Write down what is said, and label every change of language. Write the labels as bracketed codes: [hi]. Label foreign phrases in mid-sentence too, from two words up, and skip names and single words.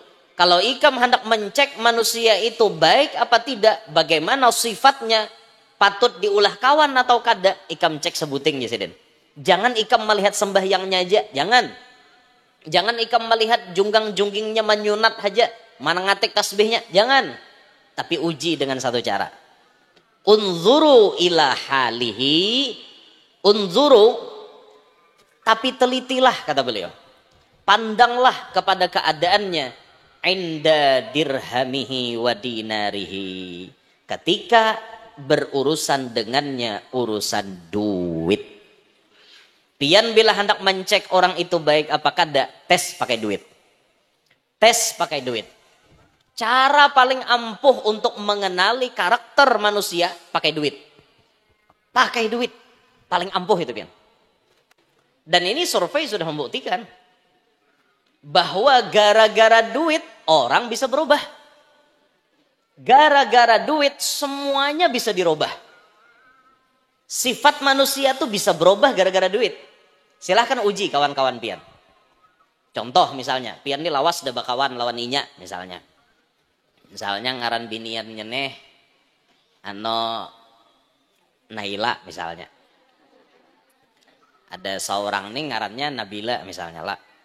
[bjn] Kalau ikam hendak mencek manusia itu baik apa tidak, bagaimana sifatnya, patut diulah kawan atau kada, ikam cek sebuting, Yusiden. Jangan ikam melihat sembahyangnya aja, jangan. Jangan ikam melihat junggang-junggingnya menyunat aja, mana ngatik tasbihnya, jangan. Tapi uji dengan satu cara. [ar] انظروا إلى حاله انظروا, [id] tapi telitilah kata beliau. Pandanglah kepada keadaannya. [ar] عند درهمه وديناره. [id] Ketika berurusan dengannya urusan duit. [bjn] Pian bila hendak mencek orang itu baik apa kada, tes pakai duit. Tes pakai duit. [id] Cara paling ampuh untuk mengenali karakter manusia pakai duit. [bjn] Pakai duit. Paling ampuh itu, pian. [id] Dan ini survei sudah membuktikan bahwa gara-gara duit orang bisa berubah. Gara-gara duit semuanya bisa dirubah. Sifat manusia tuh bisa berubah gara-gara duit. [bjn] Silahkan uji kawan-kawan pian. Contoh misalnya, pian ini lawas udah bakawan lawan inya misalnya. Misalnya ngaran binian nyeneh Naila misalnya. Ada seorang nih ngarannya Nabila misalnya lah.